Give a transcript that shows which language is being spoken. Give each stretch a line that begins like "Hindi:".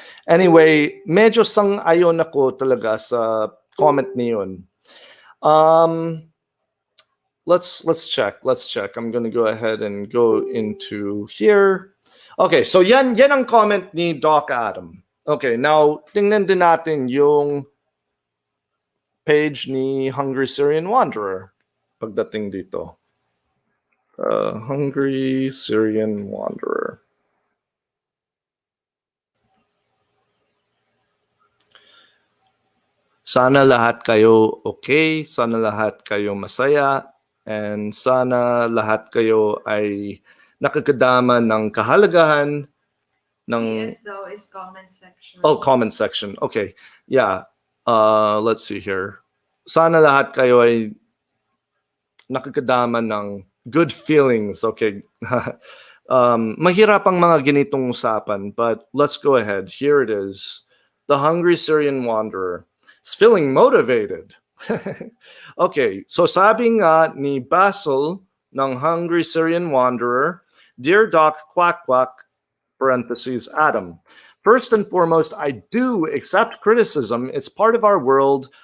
Filipino: Anyway, medyo sang-ayon ako talaga sa comment niyon.
English: Let's check. I'm going to go ahead and go into here.
Filipino: Okay, so yan ang comment ni Doc Adam. Okay, now tingnan din natin yung page ni Hungry Syrian Wanderer pagdating dito.
English: Hungry Syrian Wanderer.
Filipino: Sana lahat kayo okay, sana lahat kayo masaya, and sana lahat kayo ay nakakadama ng kahalagahan ng...
English: CS daw is comment section. Oh, comment section. Okay. Yeah. Let's see here.
Filipino: Sana lahat kayo ay nakakadama ng
English: good feelings.
Filipino: Okay. Mahirap ang mga ganitong usapan,
English: but let's go ahead. Here it is. The Hungry Syrian Wanderer is feeling motivated.
Filipino: Okay. So sabi nga ni Basil ng Hungry Syrian Wanderer, Dear Doc Quack Quack, parentheses, Adam.
English: First and foremost, I do accept criticism. It's part of our world.